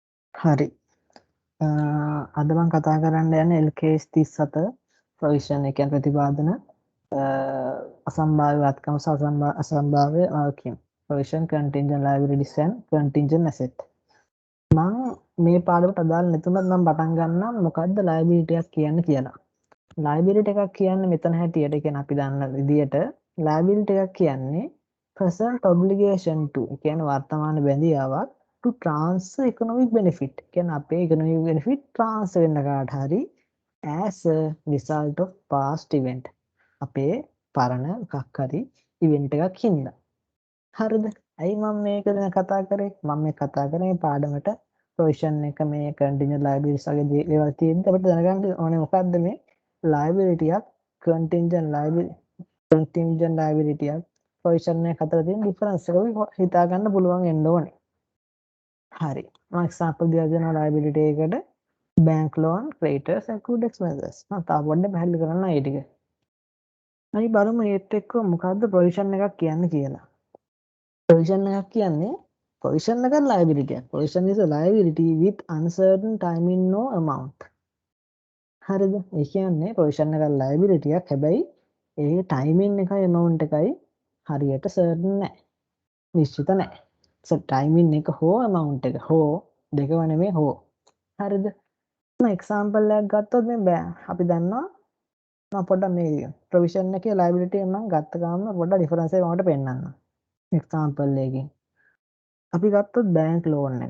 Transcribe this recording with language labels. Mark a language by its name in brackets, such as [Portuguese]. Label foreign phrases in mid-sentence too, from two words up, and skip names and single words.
[Sinhala] හරි. අද මම කතා කරන්න යන්නේ LKS 37 ප්‍රොවිෂන් ඒ කියන්නේ ප්‍රතිපාදන අසම්භාව්‍යවත්කම සහ අසම්භාව්‍ය වගකීම් ප්‍රොවිෂන් [English] contingent liabilities and contingent asset. [Sinhala] මම මේ පාඩමට අදාළ නැතුණත් මම පටන් ගන්නම් මොකද්ද liability එකක් කියන්නේ කියලා. liability එකක් කියන්නේ මෙතන හැටියට කියන්නේ අපි දන්න විදියට liability එකක් කියන්නේ [English] present obligation to [Sinhala] කියන්නේ වර්තමාන බැඳියාවක් [English] to transfer economic benefit [Sinhala] කියන්නේ අපේ [English] economic benefit transfer [Sinhala] වෙන්න කාට හරි [English] as a result of past event [Sinhala] අපේ පරණ එකක් හරි event එකක් හින්දා හරිද ඇයි මම මේක ගැන කතා කරේ මම මේ කතා කරේ පාඩමට provision එක මේ [English] contingent liabilities [Sinhala] වගේ දේවල් තියෙද්දි අපිට දැනගන්න ඕනේ මොකද්ද මේ liability එකක් contingent liability එකක් provision එක අතර තියෙන difference එක හිතා ගන්න පුළුවන් වෙන්න ඕනේ හරි මම example දීලා දෙනවා liability එකට [English] bank loan creditors accrued expenses [Sinhala] මම තා පොඩ්ඩක් පැහැදිලි කරන්න ඒ ටික අපි බලමු ඒත් එක්ක මොකද්ද provision එකක් කියන්නේ කියලා provision එකක් කියන්නේ provision එක liability එකක් [English] provision is a liability with uncertain timing no amount [Sinhala] හරිද ඒ කියන්නේ provision එක liability එකක් හැබැයි ඒ timing එකයි amount එකයි හරියට certain නැහැ නිශ්චිත නැහැ [English] so timing [Sinhala] එක හෝ amount එක හෝ දෙකම නෙමෙයි හෝ හරිද එක්සාම්පල් එකක් ගත්තොත් මේ අපි දන්නවා මම පොඩ්ඩක් මේ ප්‍රොවිෂන් එකේ ලයබිලිටි එක මම ගත්ත ගාම පොඩ්ඩක් ඩිෆරන්ස් එක මට පෙන්නන්න. එක්සාම්පල් එකකින් අපි ගත්තොත් [English] bank loan [Sinhala] එකක්.